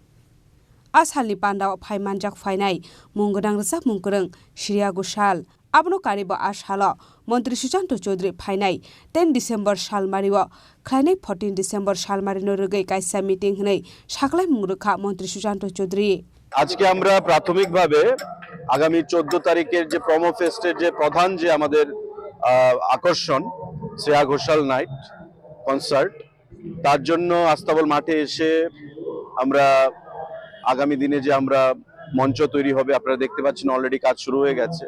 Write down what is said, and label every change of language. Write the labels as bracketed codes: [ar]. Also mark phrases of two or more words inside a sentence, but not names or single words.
[trp] आसालनि बान्दाव फाइमानजाक फाइनाय मुंगोदां रोजाब मुंगोरों श्रिया घोषाल आबनो कारिबो आसाल मन्त्री सुशांत चौधुरी फाइनाय 10 डिसेम्बर सालमारिव खलायनाय 14 डिसेम्बर सालमारिनो रुगै कायसा मिटिं हनै साकलाय मुंगरोखा मन्त्री सुशांत चौधुरी [bn] আজকে আমরা প্রাথমিকভাবে আগামী 14 তারিখের যে প্রমো ফেস্টের যে প্রধান যে আমাদের আকর্ষণ শ্রেয়া ঘোষাল [en] night concert, [bn] তার জন্য আস্তাবল মাঠে এসে আমরা আগামী দিনে যে আমরা মঞ্চ তৈরি হবে, আপনারা দেখতে পাচ্ছেন অলরেডি কাজ শুরু হয়ে গেছে।